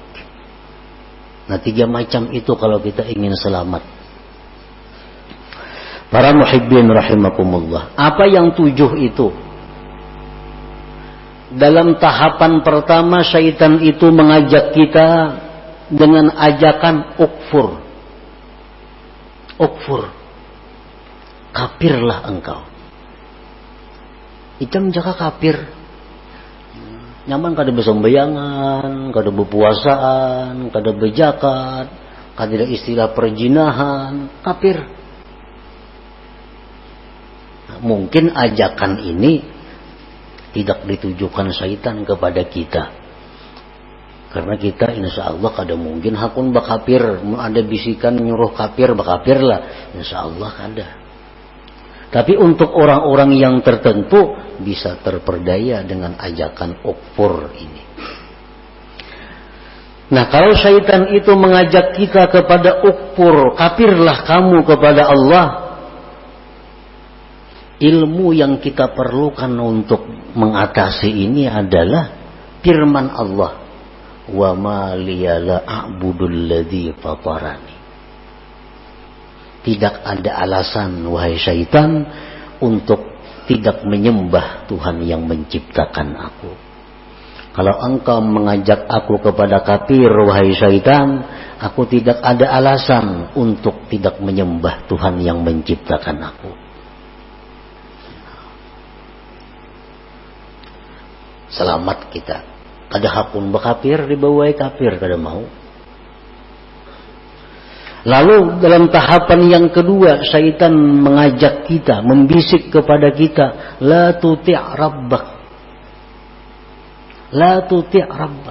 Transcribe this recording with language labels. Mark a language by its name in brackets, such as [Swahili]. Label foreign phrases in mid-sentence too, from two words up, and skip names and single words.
[Indonesian] Nah, 3 macam itu kalau kita ingin selamat. Para [Arabic] muhibbin rahimakumullah. [Indonesian] Apa yang 7 itu? Dalam tahapan pertama, syaitan itu mengajak kita dengan ajakan ukfur. Ukfur. Kafirlah engkau. [Banjar] Icam jaka kafir. Nyaman kada besembayangan, kada berpuasaan, kada berzakat, kada istilah perjinahan, kafir. [Indonesian] Nah, mungkin ajakan ini tidak ditujukan syaitan kepada kita, karena kita [Arabic] insya Allah [Banjar] kada mungkin hakun bakafir. Ada bisikan nyuruh kafir, bakafirlah, [Arabic] insya Allah [Banjar] kada. [Indonesian] Tapi untuk orang-orang yang tertentu bisa terperdaya dengan ajakan ukfur ini. Nah, kalau syaitan itu mengajak kita kepada ukfur, kafirlah kamu kepada Allah, ilmu yang kita perlukan untuk mengatasi ini adalah firman Allah, [Arabic] wa ma liya la a'budul ladzi fatarani. [Indonesian] Tidak ada alasan, wahai syaitan, untuk tidak menyembah Tuhan yang menciptakan aku. Kalau engkau mengajak aku kepada kafir, wahai syaitan, aku tidak ada alasan untuk tidak menyembah Tuhan yang menciptakan aku. Selamat kita. [Banjar] Kada hakun bekafir, dibawai kafir, kada mau. [Indonesian] Lalu dalam tahapan yang kedua, syaitan mengajak kita, membisik kepada kita, [Arabic] la tuti' rabbak. La tuti' rabbak.